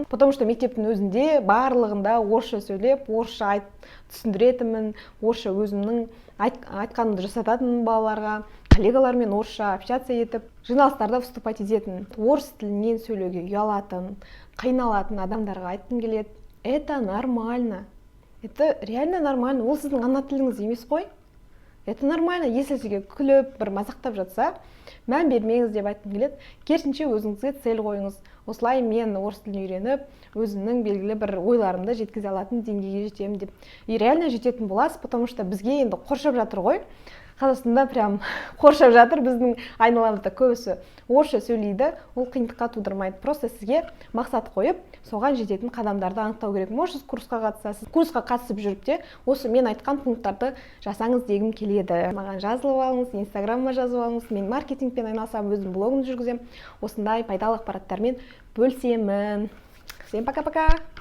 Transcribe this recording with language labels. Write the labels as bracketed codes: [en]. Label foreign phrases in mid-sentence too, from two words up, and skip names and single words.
[ru] Потому что [kk] мектептің өзінде барлығында орысша сөйлеп, орысша түсіндіретінмін, орысша өзімнің айтқанымды жасататын балаларға, коллегалармен орысша общаться етіп, жиналыстарда выступать ететін. Орыс тілінен сөйлеуге ұялатын, қиналатын адамдарға айтқым келеді. [ru] Это нормально. Это реально нормально. [kk] Ол сіздің ана тіліңіз емес қой. [ru] это нормально. [kk] Если сізге күліп бір мазақтап жатса, мән бермеңіз деп айтқым келеді. Керісінше өзіңізге цель қойыңыз. Осылай мен орыс тілін үйреніп, өзімнің белгілі бір ойларымды жеткізе алатын деңгейге жетемін деп. И реально жететін боласыз, [ru] потому что [kk] бізге енді қоршап жатыр ғой. Қазақстанда прям қоршап жатыр, біздің айналамызда көбісі орысша сөйлейді, ол қиындыққа тудырмайды. Просто сізге мақсат қойып, соған жететін қадамдарды анықтау керек. Можете курсқа қатысасыз. Курсқа қатысып жүріп те, осы мен айтқан пункттарды жасаңыз дегім келеді. Маған жазылып алыңыз, инстаграмыма жазып алыңыз. Мен маркетингпен айналысамын, өзім блогымды жүргіземін. Осындай пайдалы ақпараттармен бөлісемін. [ru] Всем пока-пока.